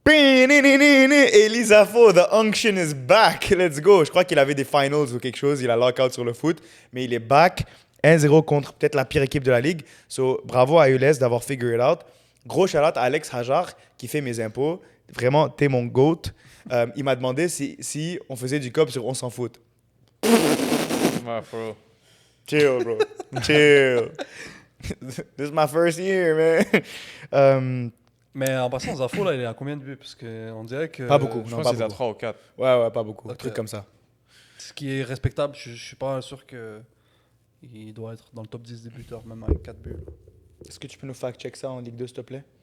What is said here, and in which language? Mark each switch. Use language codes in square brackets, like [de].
[en] Elisa Fo, the unction is back. Let's go. [fr] Je crois qu'il avait des finals ou quelque chose. Il a lockout sur le foot, mais il est back. 1-0 contre peut-être la pire équipe de la ligue. So, bravo à ELS d'avoir [en] figure it out. [fr] Gros shout-out à Alex Hajar qui fait mes impôts. Vraiment, t'es mon GOAT. Il m'a demandé si on faisait du cop sur On s'en fout. Ouais, bro. Chill, bro. Chill. [en] This is my first year, man. [fr] Mais en passant, Zafo, là, il est à combien de buts? Parce qu'on dirait que. Pas beaucoup. Je Non, pense pas qu'il est à beaucoup. 3 ou 4. Ouais, pas beaucoup. Un Ok. truc comme ça. Ce qui est respectable, je suis pas sûr que. Il doit être dans le top 10 des buteurs, même avec 4 buts. Est-ce que tu peux nous fact-check ça en Ligue 2, s'il te plaît?